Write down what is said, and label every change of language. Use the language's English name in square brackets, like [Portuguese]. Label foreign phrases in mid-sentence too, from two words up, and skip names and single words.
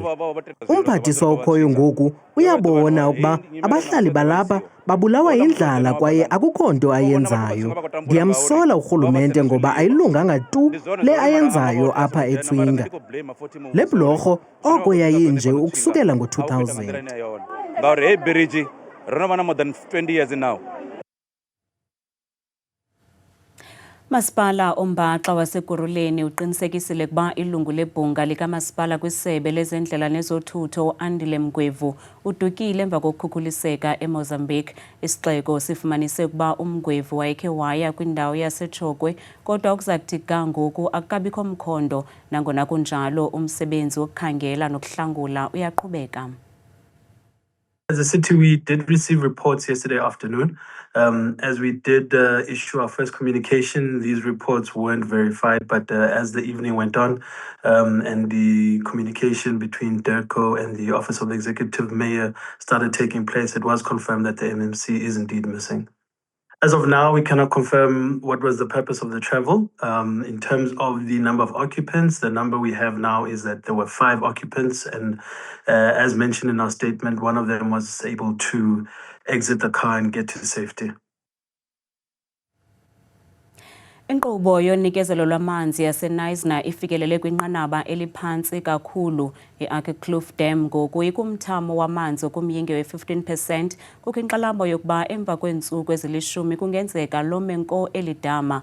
[Xhosa] Umphathiswa okhoyo ngoku uyabona ukuba abahlali balapha babulawa yindlala kwaye akukho nto ayenzayo. Ndiyamsola urhulumente ngoba ayilunganga tu le ayenzayo apha eTswinga. Le bhulorho oko yayinje ukusukela ngo-2000. [Southern Sotho] Ngawuri hey bridge rona bana [English] more than 20 years now. [Xhosa] Masipala Ombaxa waseGuruleni uqinisekisile ukuba ilungu lebhunga likamasipala kwisebe lezendlela nezothutho Andile Mgwevu udukile emva kokukhukhuliseka eMozambique. Isixeko sifumanise ukuba uMgwevu wayekhe waya kwindawo yaseChokwe kodwa ukuzakuthi ngoku akukabikho mkhondo nangona kunjalo umsebenzi wokukhangela nokuhlangula uyaqhubeka. [English] As a city, we did receive reports yesterday afternoon. As we did issue our first communication, these reports weren't verified, but as the evening went on and the communication between DIRCO and the Office of the Executive Mayor started taking place, it was confirmed that the MMC is indeed missing. As of now, we cannot confirm what was the purpose of the travel. In terms of the number of occupants, the number we have now is that there were 5 occupants. And as mentioned in our statement, one of them was able to exit the car and get to safety. [Xhosa] Inkqubo yonikezelo lwamanzi yaseNisna ifikelele kwinqanaba eliphantsi kakhulu. I-Arkekloof Dam ngoku ikumthamo wamanzi okumyinge we-15%. Kukho inkxalabo yokuba emva kweentsuku ezili-10 kungenzeka lome nko elidama.